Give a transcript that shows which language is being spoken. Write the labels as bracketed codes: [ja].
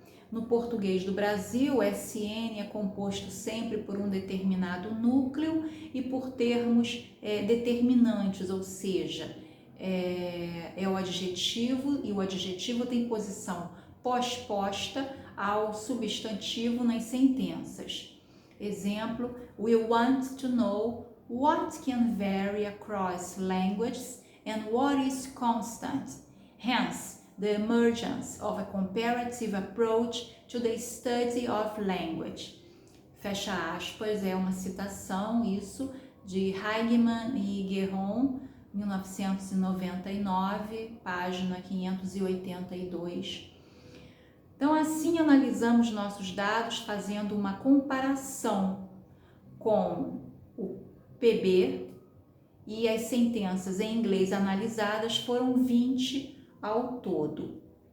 [pt] No português do Brasil, o SN é composto sempre por um determinado núcleo e por termos determinantes, ou seja, é o adjetivo, e o adjetivo tem posição pós-posta ao substantivo nas sentenças. [en] Exemplo, we want to know what can vary across languages and what is constant. Hence, the emergence of a comparative approach to the study of language. [pt] Fecha aspas, é uma citação, isso, de Heigman e Guéron, 1999, página 582. Então, assim analisamos nossos dados fazendo uma comparação com o PB, e as sentenças em inglês analisadas foram 20 ao todo.